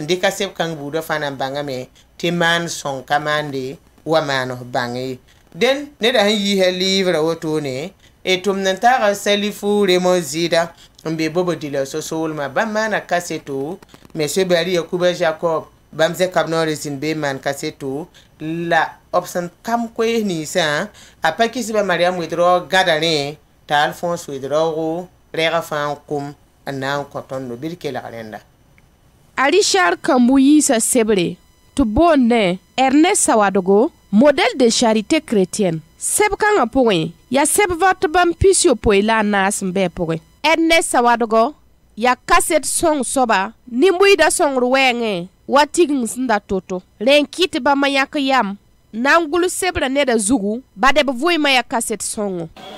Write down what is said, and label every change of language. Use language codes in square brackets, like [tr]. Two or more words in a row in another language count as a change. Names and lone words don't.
[mos] dɩka seb-kãng buudã fãa n bãngame tɩ maan sõng ka maande wa maanos bãng ye dẽn neda sẽn yiisa liivrã wotone tʋmd n taaga salifu remo zɩɩda n be bobo dila so-soolmã bãmb maana kaseto monsieur bari yakuba jacob bãmb zẽka b noore zĩnd be n maan kaseto la b sẽn kam koees ninsã a pa kisba mariam wedrao gãda rẽ t'a alphonse wedraogo rɛɛgã fãa n kʋm n na n kõ tõndo bɩ d kelg rẽnda a richard kambu yiisa sebre tɩ boondẽ ernest sawadgo [fr] modèle de charité chrétienne [mos] seb-kãngã pʋgẽ yaa seb vart bãmb pis yopoe la a naas n bɩ pʋgẽ ernest sawadgo yaa kaset sõng soaba nin-buiidã sõngr wɛɛngẽ wa tigeng sẽn da to-to rẽn kɩt bãmba yãk yam na n gʋls sebrã neda zugu bad b vʋɩmã yaa kaset sõngo